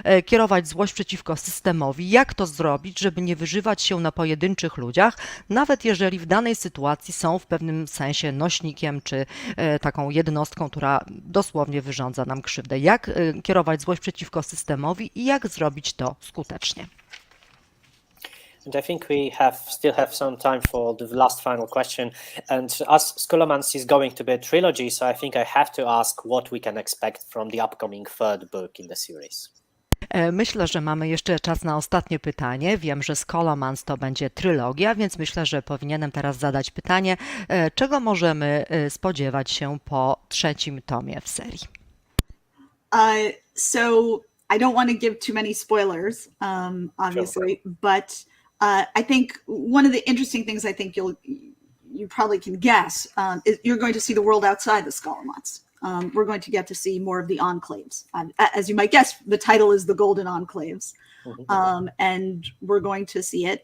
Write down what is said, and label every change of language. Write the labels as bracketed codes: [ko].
[pl] Kierować złość przeciwko systemowi. Jak to zrobić, żeby nie wyżywać się na pojedynczych ludziach, nawet jeżeli w danej sytuacji są w pewnym sensie nośnikiem czy taką jednostką, która dosłownie wyrządza nam krzywdę. Jak kierować złość przeciwko systemowi i jak zrobić to skutecznie. [en] And I think we still have some time for the last final question. And as Scholomance is going to be a trilogy, so I think I have to ask what we can expect from the upcoming third book in the series. [pl] Myślę, że mamy jeszcze czas na ostatnie pytanie. Wiem, że Scholomance to będzie trylogia, więc myślę, że powinienem teraz zadać pytanie, czego możemy spodziewać się po trzecim tomie w serii. [en] So I don't want to give too many spoilers, obviously, Sure. but I think one of the interesting things I think you probably can guess is you're going to see the world outside the Scholomance. We're going to get to see more of the enclaves. As you might guess, the title is the Golden Enclaves, and we're going to see it.